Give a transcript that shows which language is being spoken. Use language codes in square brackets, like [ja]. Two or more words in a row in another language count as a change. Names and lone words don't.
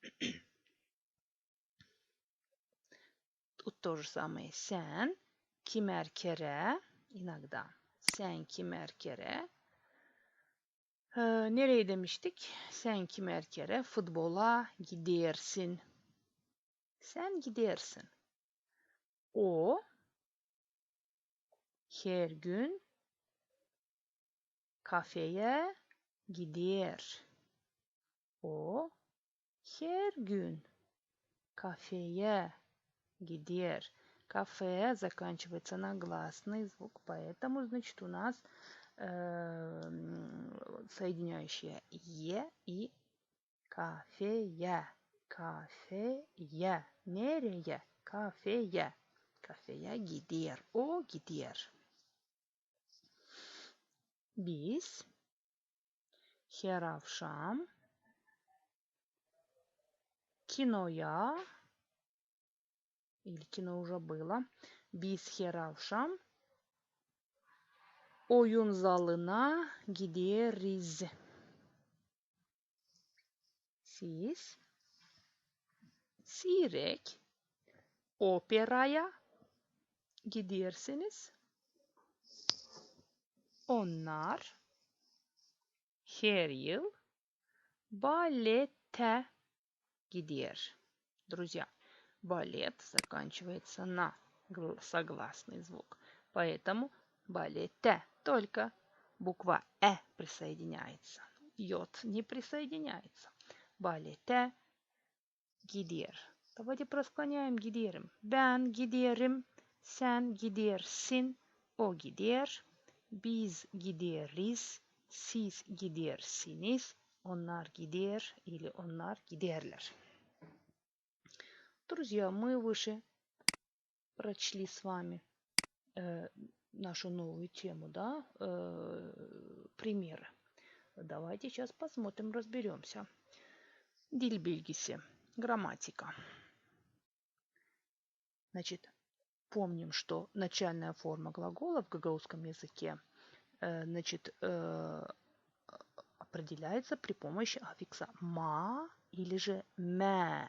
[ru] Тут то же самое. [gag] Sen kimer kere. İnagda. Sen kimer kere. Nereye demiştik? Sen kimer kere futbola gidersin. Sen gidersin. O her gün kafeye gider. O her gün kafeye gider. [ru] Кафе заканчивается на гласный звук, поэтому, значит, у нас соединяющее «е» и кафея. [gag] Kafeye. Nereye? Kafeye. Kafeye gider. O gider. Biz her akşam kinoya [ru] или кино уже было. [gag] Biz her akşam oyun zalına gideriz. Siz Sirek operaya gidersiniz. Onlar her yıl балете gider. [ru] Друзья, балет заканчивается на согласный звук. Поэтому балете. Только буква «э» присоединяется. йод не присоединяется. [gag] Balete gider. [ru] Давайте просклоняем giderim. [gag] Ben giderim, sen gidersin, o gider, biz gideriz, siz gidersiniz, onlar gider или onlar giderler. [ru] Друзья, мы выше прочли с вами нашу новую тему, да, примеры. Давайте сейчас посмотрим, разберемся. [gag] Dil bilgisi, [ru] грамматика. Значит, помним, что начальная форма глагола в гагаузском языке, определяется при помощи аффикса ма или же мэ.